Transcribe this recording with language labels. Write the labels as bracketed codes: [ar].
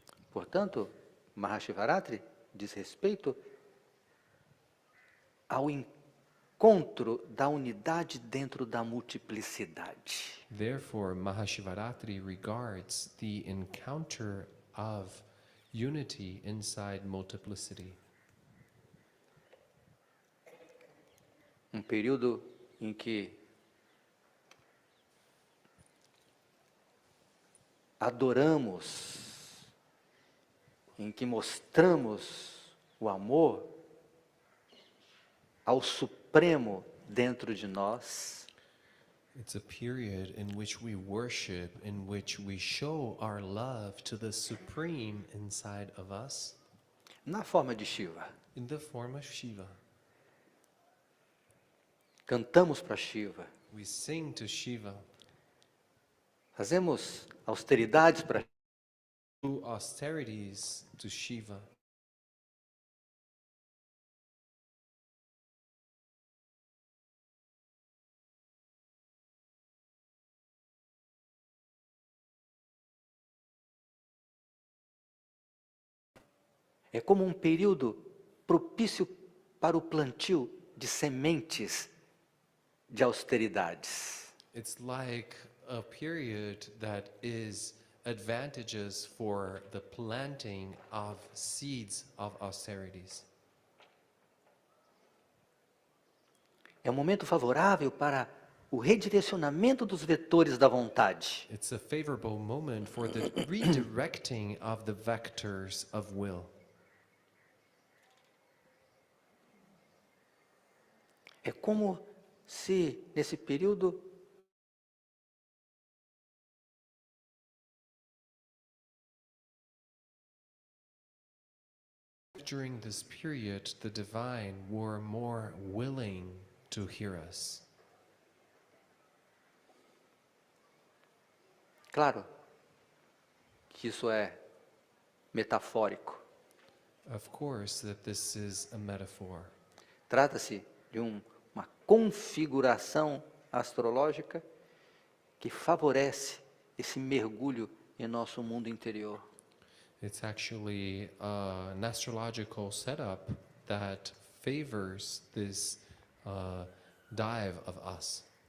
[pt] Portanto, Mahashivaratri diz respeito ao encontro da unidade dentro da multiplicidade. [en] Therefore, Mahashivaratri regards the encounter of unity inside multiplicity. [pt] Um período em que adoramos, em que mostramos o amor ao Supremo dentro de nós. [en] It's a period in which we worship, in which we show our love to the Supreme inside of us, [pt] Na forma de Shiva. [en] in the form of Shiva. [pt] Cantamos para Shiva. [en] We sing to Shiva, [pt] Fazemos austeridades para [en] do austerities to Shiva. [pt] É como um período propício para o plantio de sementes de austeridades. [en] It's like a period that is advantageous for the planting of seeds of austerities. [pt] É um momento favorável para o redirecionamento dos vetores da vontade. [en] It's a favorable moment for the redirecting of the vectors of will. [pt] É como se, nesse período, [en] During this period, the divine were more willing to hear us. [pt] claro que isso é metafórico. [en] Of course, that this is a metaphor. [pt] Trata-se de uma configuração astrológica que favorece esse mergulho em nosso mundo interior. [en] It's actually an astrological setup that favors this dive of us.